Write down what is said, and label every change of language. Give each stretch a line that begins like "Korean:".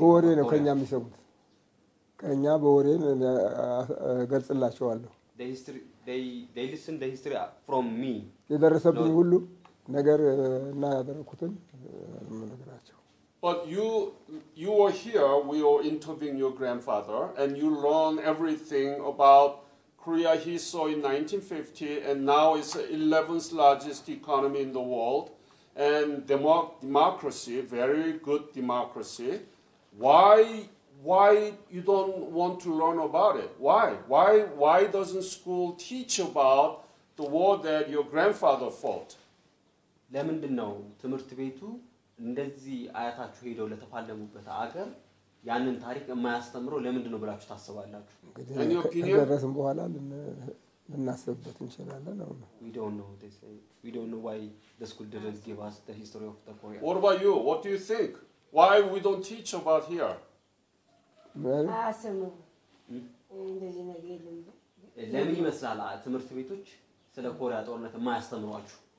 Amharic: በወሬ ነው ከኛ የሚሰሙት ከኛ በወሬ ገልጽላቸዋለሁ
English: they listen the history from me.
Amharic: የደረሰብኝ ሁሉ ነገር እና ያደረኩትን ነገራቸው.
English: But you were here, we were interviewing your grandfather, and you learned everything about Korea he saw in 1950, and now it's the 11th largest economy in the world, and democracy, very good democracy. Why you don't want to learn about it? Why doesn't school teach about the war that your grandfather fought?
Amharic: ለምንድን ነው ትምህርት ቤቱ እንደዚህ አያታችሁ ሄደው ለተፋለሙበት ሀገር ያንን ታሪክ የማያስተምረው ለምንድን ነው ብላችሁ ታስባላችሁ? ከደረስን በኋላ ልናስብበት እንችላለን ነው.
English: We don't know they say. We don't know why the school didn't give us the history of the Korea. What about you? What do you think? Why we don't teach about here?
Amharic: አሰሙ እንደዚህ ነገር የለም. ለምን ይመስላል ትምህርት ቤቶች ስለ ኮሪያ ጦርነት የማያስተምሯችሁ?